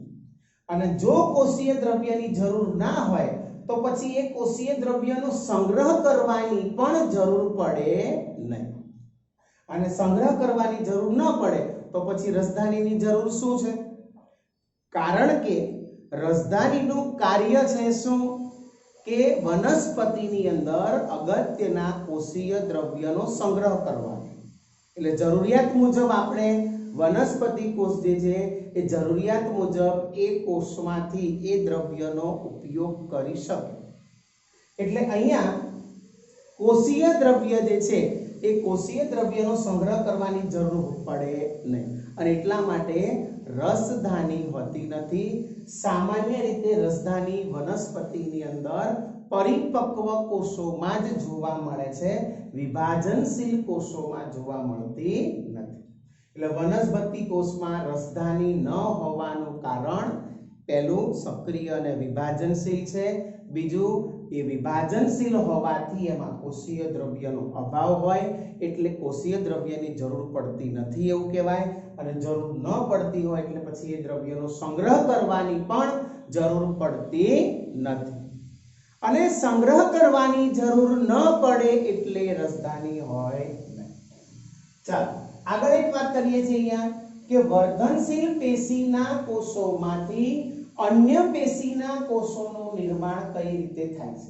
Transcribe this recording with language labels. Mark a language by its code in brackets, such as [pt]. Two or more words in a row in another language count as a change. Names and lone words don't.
[gu] અને જો કોષીય દ્રવ્યની જરૂર ના હોય તો પછી એ કોષીય દ્રવ્યનો સંગ્રહ કરવાની પણ જરૂર પડે નહીં। અને સંગ્રહ કરવાની જરૂર ન પડે તો પછી રસધાનીની જરૂર શું છે? કારણ કે રસધાનીનું કાર્ય છે શું કે વનસ્પતિની અંદર અગત્યના કોષીય દ્રવ્યનો સંગ્રહ કરવાનો। એટલે જરૂરિયાત મુજબ આપણે વનસ્પતિ કોષ જે છે એ જરૂરિયાત મુજબ એ કોષમાંથી એ દ્રવ્યનો ઉપયોગ કરી શકે। એટલે અહીંયા કોષીય દ્રવ્ય જે છે એ કોષીય દ્રવ્યનો સંગ્રહ કરવાની જરૂર પડે નહીં અને એટલા માટે રસધાની હોતી નથી। સામાન્ય રીતે રસધાની વનસ્પતિની અંદર પરિપક્વ કોષોમાં જ જોવા મળે છે, વિભાજનશીલ કોષોમાં જોવા મળતી નથી। એટલે વનસ્પતિ કોષમાં રસધાની ન હોવાનું કારણ પહેલું સક્રિય અને વિભાજનશીલ છે, બીજું એ વિભાજનશીલ હોવાથી એમાં કોષીય દ્રવ્યનો અભાવ હોય એટલે કોષીય દ્રવ્યની જરૂર પડતી નથી એવું કહેવાય અને જરૂર ન પડતી હોય એટલે પછી એ દ્રવ્યનો સંગ્રહ કરવાની પણ જરૂર પડતી નથી। અને સંગ્રહ કરવાની જરૂર ન પડે એટલે રસધાની હોય નહીં. ચાલો આગળ એક વાત કરીએ છીએ અહીંયા કે વર્ધનશીલ પેશીના કોષોમાંથી અન્ય પેશીના કોષોનું નિર્માણ કઈ રીતે થાય છે.